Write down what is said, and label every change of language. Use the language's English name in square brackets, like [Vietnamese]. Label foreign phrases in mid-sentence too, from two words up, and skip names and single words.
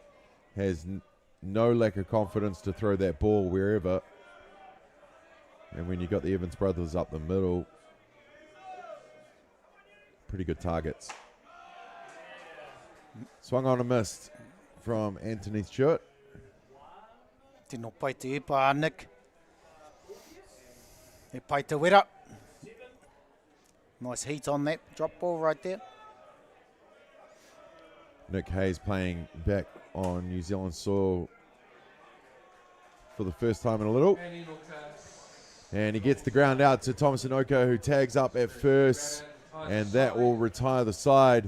[English] Has no lack of confidence to throw that ball wherever. And when you got the Evans brothers up the middle, pretty good targets. Swung on a missed from Anthony Stewart. [Māori] Tino pai te ipa, Nick. He pai te wera. [English] Nice heat on that drop ball right there. Nick Hayes playing back on New Zealand soil for the first time in a little. And he gets the ground out to Thomas Inoko, who tags up at first, and that will retire the side.